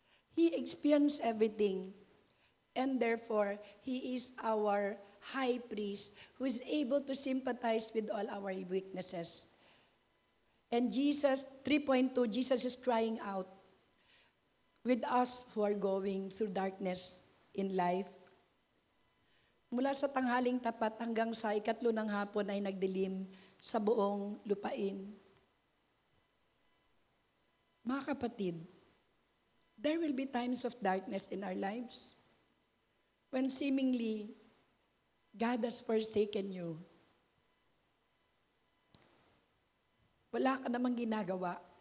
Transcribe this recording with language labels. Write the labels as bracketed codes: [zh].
[en] He experienced everything. And therefore, He is our high priest who is able to sympathize with all our weaknesses. And Jesus, 3.2, Jesus is crying out with us who are going through darkness in life. [tl] Mula sa tanghaling tapat hanggang sa ikatlo ng hapon ay nagdilim sa buong lupain. Mga kapatid, [en] there will be times of darkness in our lives when seemingly God has forsaken you. [tl] Wala ka namang ginagawa.